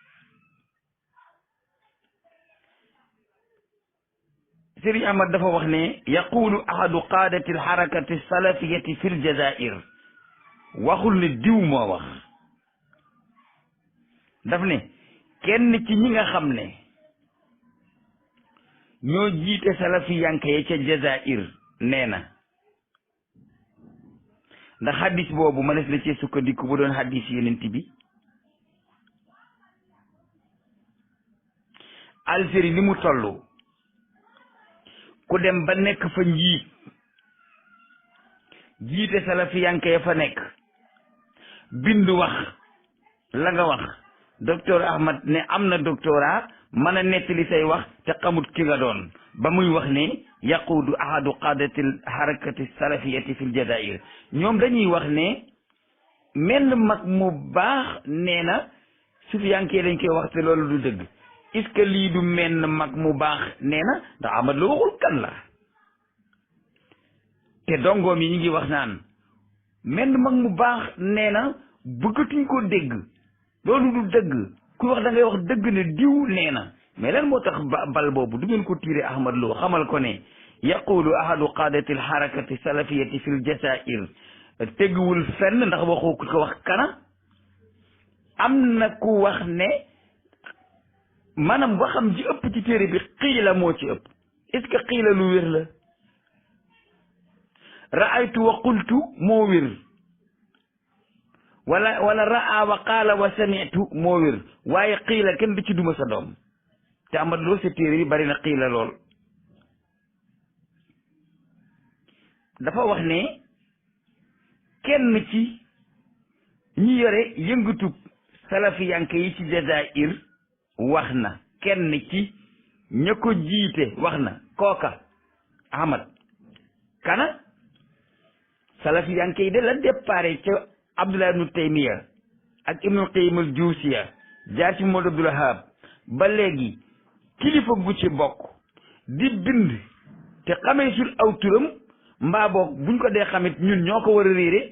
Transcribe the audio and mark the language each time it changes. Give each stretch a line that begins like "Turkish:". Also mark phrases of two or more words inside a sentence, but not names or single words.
Wolof: Sëriñ Ahmad dafa wax ne
Arabic: يقول أحد قادة الحركة السلفية في الجزائر
Wolof: waxul ne diw moo wax daf ne kenn ci ñi nga xam ne ñoo jiite salafi yanke ya ca jazair nee na. ndax hadis boobu mënees la ci sukkandiku bu doon hadis yonent bi. Algérie ni mu toll ku dem ba nekk fa jiite salafi yanke ya fa nekk bindu wax la nga wax docteur Ahmad ne am na doctorat mën a nettali say wax te xamut ki nga doon ba muy wax ne
Arabic: يقود أحد قادة الحركة السلفية في الجزائر.
Wolof: ñoom dañuy wax ne menn mag mu baax nee na sufiyankee dañ koy wax te loolu du dëgg.
French: est-ce que
Wolof: lii du menn mag mu baax nee na ndax Ahmad Lo waxul kan la te dongoom yi ñu ngi wax naan menn mag mu baax nee na bëggatuñ ko dégg loolu du dëgg. ku wax da ngay wax dëgg ne diw nee na mais lan moo tax bal boobu du ngeen ko tiire Ahmad Lo xamal ko ne
Arabic: يقول أحد قادة الحركة السلفية في الجزائر
Wolof: tegguwul fenn ndax waxoo ku ko wax kana. am na ku wax ne maanaam waxam ji ëpp ci téere bi xiila moo ci ëpp.
French: est-ce que
Wolof: xiila lu wér la?
Arabic: رأيت وقلت
Wolof: moo wér wala
Arabic: رأى وقال وسمعت
Wolof: moo wér waaye xiila kenn du ci duma sa doom te Ahmad Lo sa téere bi bari na xiila lool. dafa wax ne kenn ci ñi yore yëngatu salafi yanke yi ci jazair wax na kenn ci ña ko jiite wax na kooka Ahmad kana salafi yanke yi de la déparé ca Abdullah ibnu Taymiya ak Ibnul Qayyim al Juusiya jaar ci Muhammad Abdul Wahhab ba léegi kilifa bu ci bokk di bind te xamee sul aw turam mbaa boog buñ ko dee xamit ñun ñoo ko war a réere.